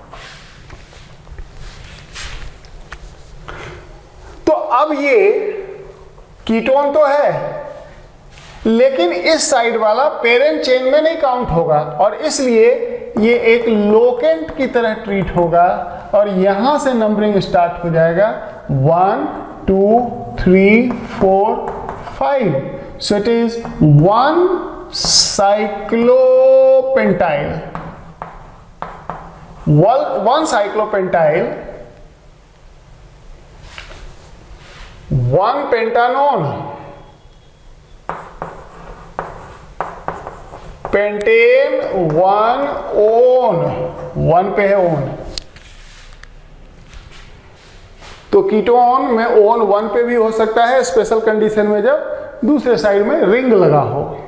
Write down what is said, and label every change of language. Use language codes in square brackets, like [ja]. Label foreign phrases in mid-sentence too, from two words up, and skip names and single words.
[hi] तो अब ये कीटोन तो है, लेकिन इस साइड वाला [en] parent chain [hi] में नहीं काउंट होगा, और इसलिए ये एक लोकेंट की तरह ट्रीट होगा, और यहां से नंबरिंग स्टार्ट हो जाएगा 1 2 3 4 5। [en] So it is 1 cyclopentyl, 1 cyclopentyl, 1 pentanone, [hi] पेंटेन 1 ओन, 1 पे है ओन। तो कीटोन में ओन 1 पे भी हो सकता है, [en] special condition [hi] में जब दूसरे साइड में रिंग लगा हो।